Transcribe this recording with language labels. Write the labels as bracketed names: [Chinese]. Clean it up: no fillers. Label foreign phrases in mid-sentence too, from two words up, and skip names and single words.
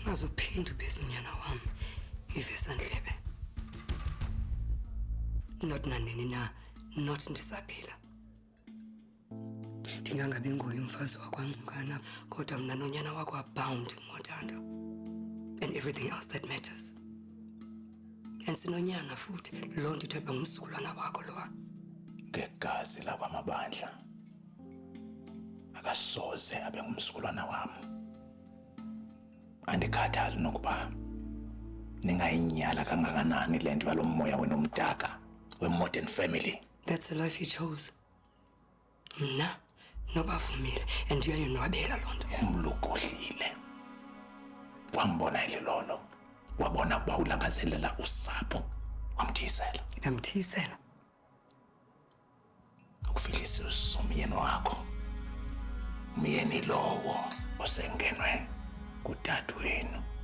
[Xhosa] ungazuphinda ubiza unyana wami iVesandlebe. Not nanini na, not ndisaphila. Ndingangabi nguye umfazi wakwaNcukana, kodwa mna nonyana wakho abound ngothando. [English] And everything else that matters. [Xhosa] And sinonyana futhi, loo nto ithethwa ngumzukulwana wakho lowa. Ngegazi lakwamabandla akasoze abe ngumzukulwana wami. Andikhathali nokuba ningayinyala kangakanani le nto yalomoya wenomdaka we- [English] modern family. That's the life he chose. [Xhosa] Mna nobavumile and uyayonwabela loo nto. Umluku ohlile wambona ililolo, wabona ukuba ulangazelela usapho, wamthisela. Yamthisela? Ukufihlisa usomyeni wakho, umyeni lowo osengenwe kudadewenu.